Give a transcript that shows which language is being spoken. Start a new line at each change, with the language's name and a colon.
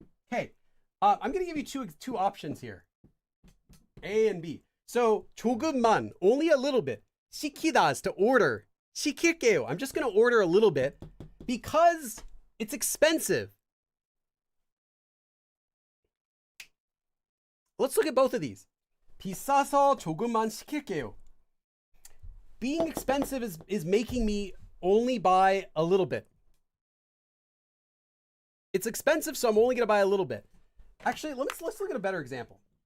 English: Okay, I'm going to give you two options here, A and B. So 조금만, only a little bit. 시키다 is to order.
Korean: 시킬게요.
English: I'm just going to order a little bit because it's expensive. Let's look at both of these.
Korean: 비싸서 조금만 시킬게요.
English: Being expensive is making me only buy a little bit. It's expensive, so I'm only going to buy a little bit. Actually, let's look at a better example.